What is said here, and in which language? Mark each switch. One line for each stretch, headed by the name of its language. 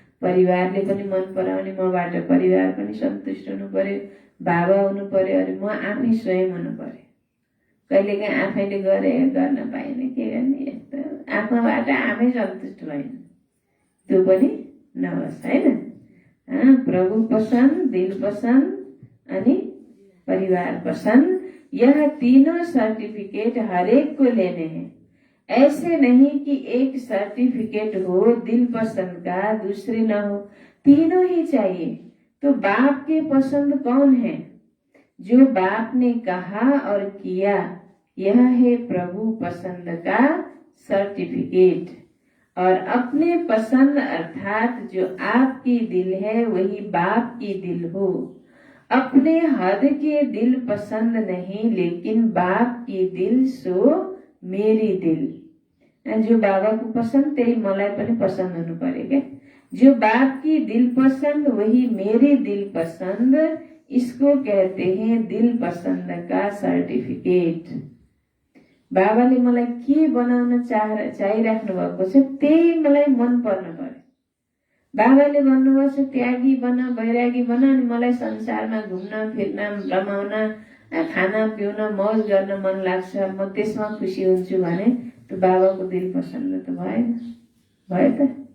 Nepali: परिवारले पनि मन पराउने, मबाट परिवार पनि सन्तुष्ट हुनु पर्यो, बाबा हुनु पर्यो, अनि म आफै स्वयं हुनु पर्यो। कहिलेकाहीँ आफैले गर्न पाइने, के गर्ने, यस्तो आफूबाट आफै सन्तुष्ट भएन, त्यो पनि नहोस्, हैन?
Hindi: प्रभु पसंद, दिल पसंद अनि परिवार पसंद, यह तीनों सर्टिफिकेट हरेक को लेने हैं। ऐसे नहीं कि एक सर्टिफिकेट हो दिल पसंद का, दूसरे न हो, तीनों ही चाहिए। तो बाप के पसंद कौन है? जो बाप ने कहा और किया, यह है प्रभु पसंद का सर्टिफिकेट। और अपने पसंद अर्थात जो आपकी दिल है वही बाप की दिल हो। अपने हद के दिल पसंद नहीं, लेकिन बाप की दिल सो मेरी दिल। जो बाबा को पसंद
Nepali: त्यही मलाई पनि पसंद हुनु पर्यो क्या।
Hindi: जो बाप की दिल पसंद वही मेरी दिल पसंद, इसको कहते हैं दिल पसंद का सर्टिफिकेट।
Nepali: बाबाले मलाई के बनाउन चाहिराख्नु भएको छ त्यही मलाई मन पर्न पर्यो। बाबाले भन्नुभएको छ त्यागी बन, वैरागी बन, अनि मलाई संसारमा घुम्न फिर्न रमाउन खाना पिउन मौज गर्न मन लाग्छ, म त्यसमा खुसी हुन्छु भने त्यो बाबाको दिल पसन्द त भएन, भयो त?